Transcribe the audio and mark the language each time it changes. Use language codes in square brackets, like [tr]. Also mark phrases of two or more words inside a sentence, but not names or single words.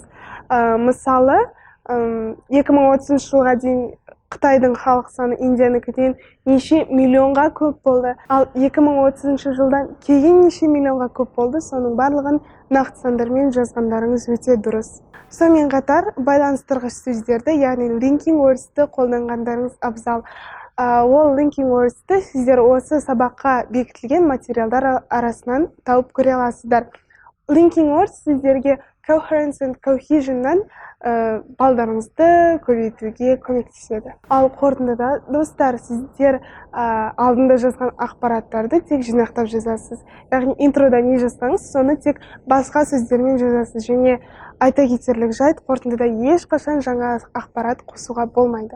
[kk] Мысалы, 2030 жылға дейін Қытайдың халық саны Индияныкінен неше миллионға көп болды, ал 2030 жылдан кейін неше миллионға көп болды, соның барлығын нақты сандармен жазғандарыңыз өте дұрыс. Сонымен қатар байланыстырғыш сөздерді, яғни [en] linking words'ті [kk] қолданғандарыңыз абзал. Ол [en] linking words'ті [kk] сіздер осы сабаққа бекітілген материалдар арасынан тауып көре аласыздар. [en] Linking words [kk] сіздерге [en] coherence and cohesion'нан [kk] балдарыңызды көбейтуге көмектеседі. Ал қорытындыда, достар, сіздер алдында жазған ақпараттарды тек жинақтап жазасыз. Яғни интрода не жазсаңыз, соны тек басқа сөздермен жазасыз. Және айта кетерлік жайт, қорытындыда ешқашан жаңа ақпарат қосуға болмайды.